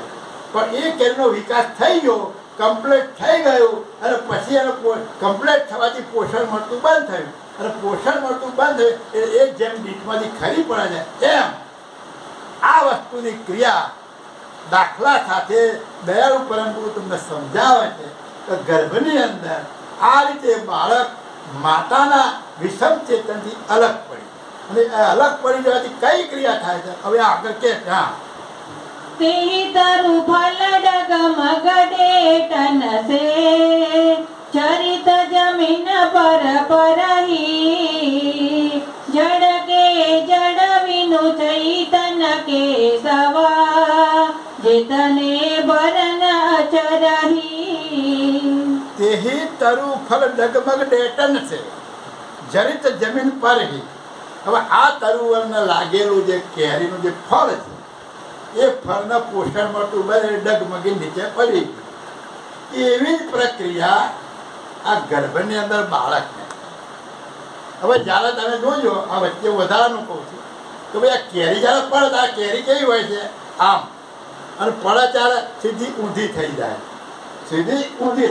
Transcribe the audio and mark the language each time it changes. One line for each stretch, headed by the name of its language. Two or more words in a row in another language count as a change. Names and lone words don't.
Gujarati: પણ એ કેરીનો વિકાસ થઈ ગયો, કમ્પ્લીટ થઈ ગયું અને પછી એનો કમ્પ્લીટ થવાથી પોષણ મળતું બંધ થયું અને પોષણ મળતું બંધ થયું એટલે એ જેમ ડીટમાંથી ખરી પડે છે એમ આ વસ્તુની ક્રિયા દાખલા સાથે દયાળુ પરમગુરુ તમને સમજાવે છે કે ગર્ભની અંદર આ રીતે બાળક માતાના વિષમ ચેતનથી અલગ પડી અને અલગ પડી જવાથી કઈ ક્રિયા થાય છે હવે આગળ કે હા
Awadhi: तेहि तरु फल डगमगडे तन से चरित जमीन पर परही जड़ के जड़ विनु चैतन के सवा जितने बरन अचरही. तेहि तरु फल डगमग डेटन से जरित जमीन पर ही.
Gujarati: હવે આ તરુવરને લાગેલું જે કેરીનું જે ફળ છે એ ફળના પોષણ મળતું બધે ડગમગી નીચે પડી ગયું. એવી જ પ્રક્રિયા આ ગર્ભની અંદર બાળકને. હવે જ્યારે તમે જોજો, આ વચ્ચે વધારાનું કહું છું કે ભાઈ આ કેરી જ્યારે પડે આ કેરી કેવી હોય છે આમ, અને પડે ત્યારે સીધી ઊંધી થઈ જાય, સીધી ઊંધી.